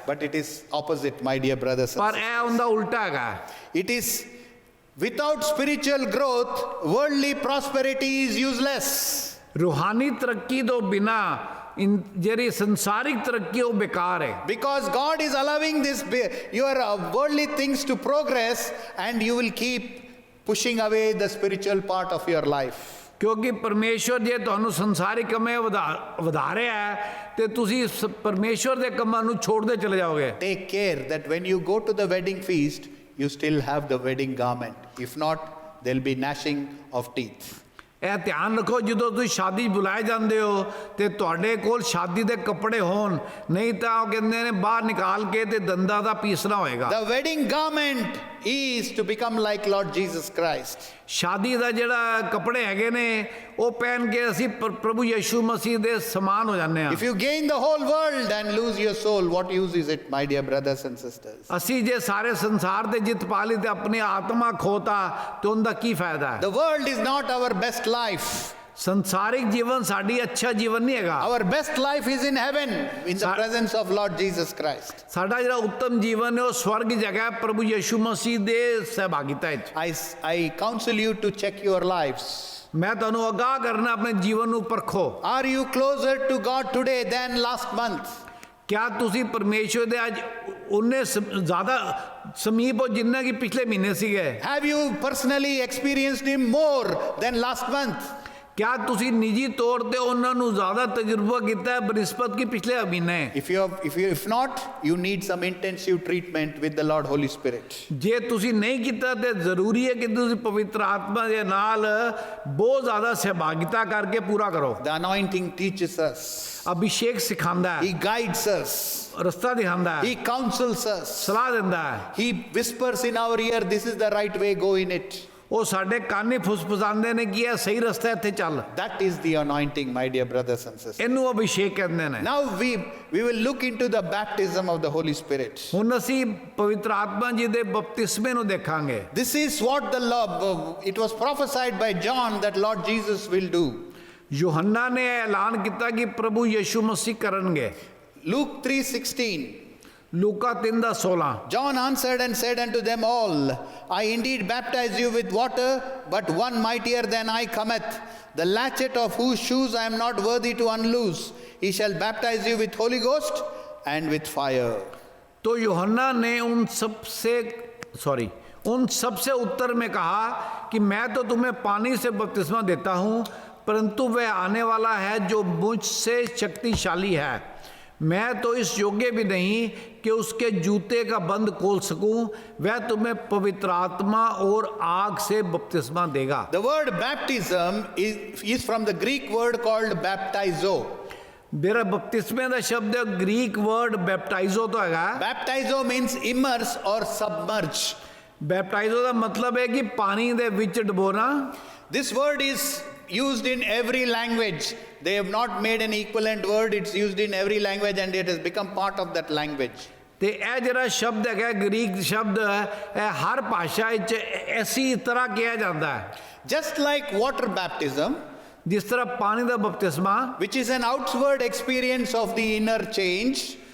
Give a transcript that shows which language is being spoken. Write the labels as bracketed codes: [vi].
[en] But it is opposite, my dear brothers and [pa] ਪਰ [en] sisters. [pa] ਇਹ ਉਹਦਾ ਉਲਟਾ ਹੈਗਾ। [en] It is without spiritual growth, worldly prosperity is useless. [pa] ਰੂਹਾਨੀ ਤਰੱਕੀ ਤੋਂ ਬਿਨਾ ਜਿਹੜੀ ਸੰਸਾਰਿਕ ਤਰੱਕੀ ਉਹ ਬੇਕਾਰ ਹੈ। [en] Because God is allowing your worldly things to progress, and you will keep pushing away the spiritual part of your life. [pa] ਕਿਉਂਕਿ ਪਰਮੇਸ਼ਵਰ ਜੇ ਤੁਹਾਨੂੰ ਸੰਸਾਰਿਕ ਕੰਮਾਂ ਵਧਾ ਰਿਹਾ ਹੈ ਤੇ ਤੁਸੀਂ ਪਰਮੇਸ਼ਵਰ ਦੇ ਕੰਮਾਂ ਨੂੰ ਛੋੜਦੇ ਚਲੇ ਜਾਓਗੇ। [en] Take care that when you go to the wedding feast, you still have the wedding garment. If not, there'll be gnashing of teeth. [pa] ਇਹ ਧਿਆਨ ਰੱਖੋ, ਜਦੋਂ ਤੁਸੀਂ ਸ਼ਾਦੀ 'ਚ ਬੁਲਾਏ ਜਾਂਦੇ ਹੋ ਤੇ ਤੁਹਾਡੇ ਕੋਲ ਸ਼ਾਦੀ ਦੇ ਕੱਪੜੇ ਹੋਣ, ਨਹੀਂ ਤਾਂ ਉਹ ਕਹਿੰਦੇ ਨੇ ਬਾਹਰ ਨਿਕਾਲ ਕੇ ਤੇ ਦੰਦਾਂ ਦਾ ਪੀਸਣਾ ਹੋਏਗਾ। [en] The wedding garment is to become like Lord Jesus Christ. [pa] ਸ਼ਾਦੀ ਦਾ ਜਿਹੜਾ ਕੱਪੜੇ ਹੈਗੇ ਨੇ ਉਹ ਪਹਿਨ ਕੇ ਅਸੀਂ ਪ੍ਰਭੂ ਯਿਸੂ ਮਸੀਹ ਦੇ ਸਮਾਨ ਹੋ ਜਾਂਦੇ ਹਾਂ। [en] If you gain the whole world and lose your soul, what use is it, my dear brothers and sisters? [pa] ਅਸੀਂ ਜੇ ਸਾਰੇ ਸੰਸਾਰ ਤੇ ਜਿੱਤ ਪਾ ਲਈ ਤੇ ਆਪਣੀ ਆਤਮਾ ਖੋਤਾ ਤੇ ਉਹਦਾ ਕੀ ਫਾਇਦਾ ਹੈ? [en] The world is not our best life. [pa] ਸੰਸਾਰਿਕ ਜੀਵਨ ਸਾਡੀ ਅੱਛਾ ਜੀਵਨ ਨਹੀਂ ਹੈਗਾ। [en] Our best life is in heaven, in the presence of Lord Jesus Christ. [pa] ਸਾਡਾ ਜਿਹੜਾ ਉੱਤਮ ਜੀਵਨ ਹੈ ਉਹ ਸਵਰਗ ਜਗ੍ਹਾ ਹੈ, ਪ੍ਰਭੂ ਯਿਸੂ ਮਸੀਹ ਦੇ ਸਹਿਭਾਗਿਤਾ ਵਿੱਚ। [en] I counsel you to check your lives. [pa] ਮੈਂ ਤੁਹਾਨੂੰ ਅਗਾਹ ਕਰਨਾ, ਆਪਣੇ ਜੀਵਨ ਨੂੰ ਪਰਖੋ। [en] Are you closer to God today than last month? [pa] ਕਿਆ ਤੁਸੀਂ ਪਰਮੇਸ਼ਵਰ ਦੇ ਅੱਜ ਉਹਨੇ ਜ਼ਿਆਦਾ ਸਮੀਪ ਹੋ ਜਿੰਨਾ ਕਿ ਪਿਛਲੇ ਮਹੀਨੇ ਸੀਗੇ? [en] Have you personally experienced Him more than last month? [pa] ਕਿਆ ਤੁਸੀਂ ਨਿੱਜੀ ਤੌਰ ਤੇ ਉਹਨਾਂ ਨੂੰ ਜ਼ਿਆਦਾ ਤਜਰਬਾ ਕੀਤਾ ਹੈ ਬਨਿਸਬਤ ਕਿ ਪਿਛਲੇ ਮਹੀਨੇ? [en] If not, you need some intensive treatment with the Lord Holy Spirit. [pa] ਜੇ ਤੁਸੀਂ ਨਹੀਂ ਕੀਤਾ ਤੇ ਜ਼ਰੂਰੀ ਹੈ ਕਿ ਤੁਸੀਂ ਪਵਿੱਤਰ ਆਤਮਾ ਦੇ ਨਾਲ ਬਹੁਤ ਜ਼ਿਆਦਾ ਸਹਿਭਾਗਿਤਾ ਕਰਕੇ ਪੂਰਾ ਕਰੋ। [en] The anointing teaches us. [pa] Abhishek ਸਿਖਾਉਂਦਾ ਹੈ, [en] He guides us. [pa] ਰਸਤਾ ਦਿਖਾਉਂਦਾ ਹੈ, [en] He counsels us. [pa] ਸਲਾਹ ਦਿੰਦਾ ਹੈ। [en] He whispers in our ear, this is the right way, go in it. [pa] ਉਹ ਸਾਡੇ ਕੰਨ ਫੁਸਫੁਸਾਉਂਦੇ ਨੇ ਕਿ ਇਹ ਸਹੀ ਰਸਤਾ, ਇੱਥੇ ਚੱਲ। [en] That is the anointing, my dear brothers and sisters. [pa] ਇਹਨੂੰ ਅਭਿਸ਼ੇਕ ਕਹਿੰਦੇ ਨੇ। [en] Now we will look into the baptism of the Holy Spirit. [pa] ਹੁਣ ਅਸੀਂ ਪਵਿੱਤਰ ਆਤਮਾ ਜੀ ਦੇ ਬਪਤਿਸਮੇ ਨੂੰ ਦੇਖਾਂਗੇ। [en] This is what it was prophesied by John that Lord Jesus will do. [pa] ਯੋਹੰਨਾ ਨੇ ਐਲਾਨ ਕੀਤਾ ਕਿ ਪ੍ਰਭੂ ਯਿਸੂ ਮਸੀਹ ਕਰਨਗੇ। [en] Luke 3:16. [pa] Luca 3:16। [en] John answered and said unto them all, I indeed baptize you with water, but one mightier than I cometh, the latchet of whose shoes I am not worthy to unloose. He shall baptize you with Holy Ghost and with fire. [hi] तो यूहन्ना ने उन सबसे उत्तर में कहा कि मैं तो तुम्हें पानी से बपतिस्मा देता हूँ, परंतु वह आने वाला है जो मुझसे शक्तिशाली है, मैं तो इस योग्य भी नहीं कि उसके जूते का बंद खोल सकूं, वह तुम्हें पवित्र आत्मा और आग से बपतिस्मा देगा। [en] The word baptism is from the Greek word called baptizo. [hi] मेरा बपतिस्मे का शब्द ग्रीक वर्ड बैप्टाइजो तो है। [en] Baptizo means immerse or submerge. [hi] बैप्टाइजो का मतलब है कि पानी [pa] दे विच [hi] डुबोना। [en] This word is used in every language. They have not made an equivalent word. It's used in every language and it has become part of that language. [pa] ਤੇ ਇਹ ਜਿਹੜਾ ਸ਼ਬਦ ਹੈ ਗ੍ਰੀਕ ਸ਼ਬਦ ਹੈ, ਇਹ ਹਰ ਭਾਸ਼ਾ ਵਿੱਚ ਐਸੀ ਤਰ੍ਹਾਂ ਕਿਹਾ ਜਾਂਦਾ ਹੈ। [en] Just like water baptism, [pa] ਜਿਸ ਤਰ੍ਹਾਂ ਪਾਣੀ ਦਾ ਬਪਤਿਸਮਾ, [en] which is an outward experience of the inner change,